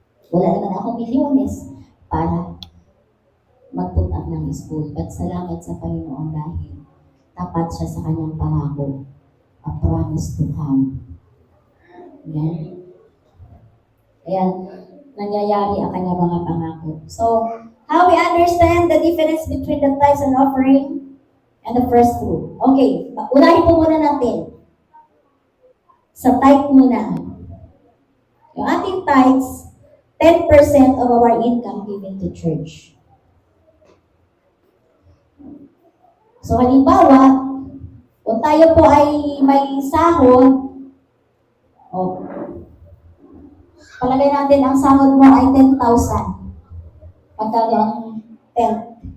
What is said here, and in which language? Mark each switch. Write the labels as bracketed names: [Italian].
[Filipino] Wala naman ako milyones para mag-put up ng school. But salamat sa Panginoon dahil tapat siya sa kanyang pangako. [English] A promise to come. Amen? [Filipino] Ayan, nangyayari ang kanyang mga pangako. [English] So, how we understand the difference between the tithes and offering and the first fruit. [Filipino] Okay, unahin po muna natin. Sa tithe muna. Yung ating [English] tithes, 10% of our income given to church. [Filipino] So, halimbawa, kung tayo po ay may sahod, palagay natin ang sahod mo ay 10,000. Pagkalo ang 10?